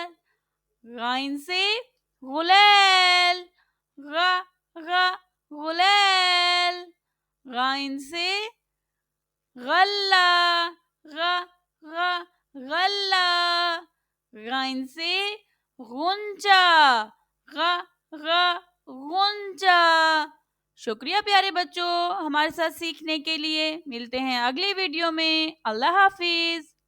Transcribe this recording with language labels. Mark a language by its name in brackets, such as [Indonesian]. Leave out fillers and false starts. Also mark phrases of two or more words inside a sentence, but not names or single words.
[Urdu] غائن سے غلیل، غ غ غلیل۔ غائن سے غلہ، غ غ غلہ۔ غائن سے غنچہ، غ غ غنچہ۔ شکریہ پیارے بچوں ہمارے ساتھ سیکھنے کے لیے۔ ملتے ہیں اگلی ویڈیو میں۔ اللہ حافظ۔